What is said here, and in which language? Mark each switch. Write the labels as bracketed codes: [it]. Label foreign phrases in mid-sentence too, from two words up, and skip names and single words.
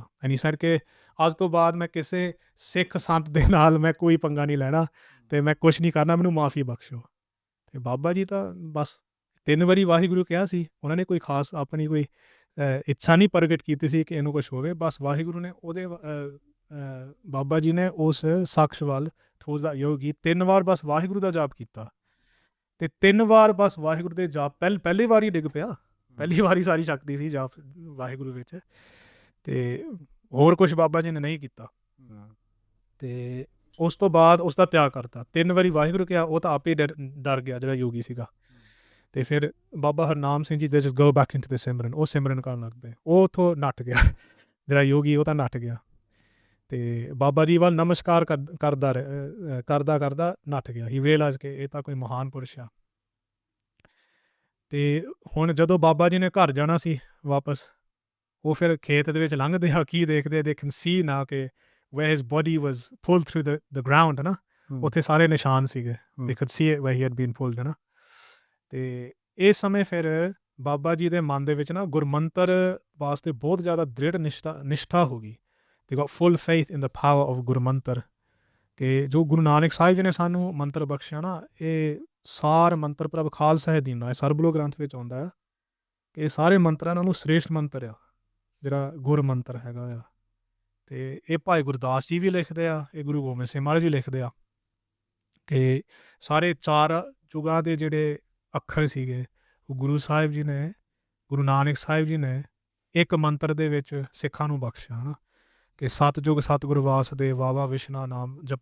[pa] ਐਨੀ ਸਰ ਕਿ ਅੱਜ ਤੋਂ ਬਾਅਦ ਮੈਂ ਕਿਸੇ ਸਿੱਖ ਸੰਤ ਦੇ ਨਾਲ ਮੈਂ ਕੋਈ ਪੰਗਾ ਨਹੀਂ ਲੈਣਾ, ਅਤੇ ਮੈਂ ਕੁਛ ਨਹੀਂ ਕਰਨਾ, ਮੈਨੂੰ ਮਾਫੀ ਬਖਸ਼ੋ। ਅਤੇ ਬਾਬਾ ਜੀ ਤਾਂ ਬਸ 3 ਵਾਰੀ ਵਾਹਿਗੁਰੂ ਕਿਹਾ ਸੀ, ਉਹਨਾਂ ਨੇ ਕੋਈ ਖਾਸ ਆਪਣੀ ਕੋਈ ਇੱਛਾ ਨਹੀਂ ਪ੍ਰਗਟ ਕੀਤੀ ਸੀ ਕਿ ਇਹਨੂੰ ਕੁਛ ਹੋਵੇ। ਬਸ ਵਾਹਿਗੁਰੂ ਨੇ ਉਹਦੇ ਬਾਬਾ ਜੀ ਨੇ ਉਸ ਸ਼ਖਸ ਵੱਲ [en] towards that yogi [pa] 3 ਵਾਰ ਬਸ ਵਾਹਿਗੁਰੂ ਦਾ ਜਾਪ ਕੀਤਾ, ਅਤੇ 3 ਵਾਰ ਬਸ ਵਾਹਿਗੁਰੂ ਦੇ ਜਾਪ ਪਹਿਲੀ ਵਾਰ ਹੀ ਡਿੱਗ ਪਿਆ, ਪਹਿਲੀ ਵਾਰੀ ਸਾਰੀ ਸ਼ਕਤੀ ਸੀ ਜਾਪ ਵਾਹਿਗੁਰੂ ਵਿੱਚ, ਅਤੇ ਹੋਰ ਕੁਛ ਬਾਬਾ ਜੀ ਨੇ ਨਹੀਂ ਕੀਤਾ। ਅਤੇ ਉਸ ਤੋਂ ਬਾਅਦ ਉਸ ਦਾ ਤਿਆਗ ਕਰਤਾ। 3 ਵਾਰੀ ਵਾਹਿਗੁਰੂ ਕਿਹਾ, ਉਹ ਤਾਂ ਆਪੇ ਡਰ ਗਿਆ ਜਿਹੜਾ ਯੋਗੀ ਸੀਗਾ। ਅਤੇ ਫਿਰ ਬਾਬਾ ਹਰਨਾਮ ਸਿੰਘ ਜੀ ਦੇ [en] just go back into the [pa] ਸਿਮਰਨ, ਉਹ ਸਿਮਰਨ ਕਰਨ ਲੱਗ ਪਏ। ਉਹ ਉੱਥੋਂ ਨੱਠ ਗਿਆ, ਜਿਹੜਾ ਯੋਗੀ ਉਹ ਤਾਂ ਨੱਠ ਗਿਆ, ਅਤੇ ਬਾਬਾ ਜੀ ਵੱਲ ਨਮਸਕਾਰ ਕਰਦਾ ਨੱਠ ਗਿਆ। [en] he realize [pa] ਕਿ ਇਹ ਤਾਂ ਕੋਈ ਮਹਾਨ ਪੁਰਸ਼ ਆ। ਅਤੇ ਹੁਣ ਜਦੋਂ ਬਾਬਾ ਜੀ ਨੇ ਘਰ ਜਾਣਾ ਸੀ ਵਾਪਸ, ਉਹ ਫਿਰ ਖੇਤ ਦੇ ਵਿੱਚ ਲੰਘਦੇ ਆ, ਕੀ ਦੇਖਦੇ, [en] they can see now ਕਿ where his body was pulled through the ground, [pa] ਹੈ ਨਾ, ਉੱਥੇ ਸਾਰੇ ਨਿਸ਼ਾਨ ਸੀਗੇ, [en] they could see it where he had been pulled, [pa] ਹੈ ਨਾ। ਅਤੇ ਇਸ ਸਮੇਂ ਫਿਰ ਬਾਬਾ ਜੀ ਦੇ ਮਨ ਦੇ ਵਿੱਚ ਨਾ ਗੁਰਮੰਤਰ ਵਾਸਤੇ ਬਹੁਤ ਜ਼ਿਆਦਾ ਦ੍ਰਿੜ ਨਿਸ਼ਠਾ ਹੋ ਗਈ। [en] they got full faith in the power of [pa] ਗੁਰਮੰਤਰ, ਕਿ ਜੋ ਗੁਰੂ ਨਾਨਕ ਸਾਹਿਬ ਜੀ ਨੇ ਸਾਨੂੰ ਮੰਤਰ ਬਖਸ਼ਿਆ ਨਾ, ਇਹ ਸਾਰ ਮੰਤਰ ਪ੍ਰਭ ਖਾਲਸਾ ਦੀਨ ਦਾ, ਇਹ ਸਰਬਲੋ ਗ੍ਰੰਥ ਵਿੱਚ ਆਉਂਦਾ ਆ ਕਿ ਇਹ ਸਾਰੇ ਮੰਤਰਾਂ ਨਾਲੋਂ ਸ੍ਰੇਸ਼ਟ ਮੰਤਰ ਆ ਜਿਹੜਾ ਗੁਰਮੰਤਰ ਹੈਗਾ ਆ। ਅਤੇ ਇਹ ਭਾਈ ਗੁਰਦਾਸ ਜੀ ਵੀ ਲਿਖਦੇ ਆ, ਇਹ ਗੁਰੂ ਗੋਬਿੰਦ ਸਿੰਘ ਮਹਾਰਾਜ ਵੀ ਲਿਖਦੇ ਆ ਕਿ ਸਾਰੇ 4 ਯੁਗਾਂ ਦੇ ਜਿਹੜੇ ਅੱਖਰ ਸੀਗੇ, ਉਹ ਗੁਰੂ ਸਾਹਿਬ ਜੀ ਨੇ, ਗੁਰੂ ਨਾਨਕ ਸਾਹਿਬ ਜੀ ਨੇ ਇੱਕ ਮੰਤਰ ਦੇ ਵਿੱਚ ਸਿੱਖਾਂ ਨੂੰ ਬਖਸ਼ਿਆ, ਹੈ ਨਾ, ਕਿ ਸਤਿਯੁਗ ਸਤਿਗੁਰ ਵਾਸੁਦੇਵ ਵਾਵਾ ਵਿਸ਼ਨਾ ਨਾਮ ਜਪਾਵੇ।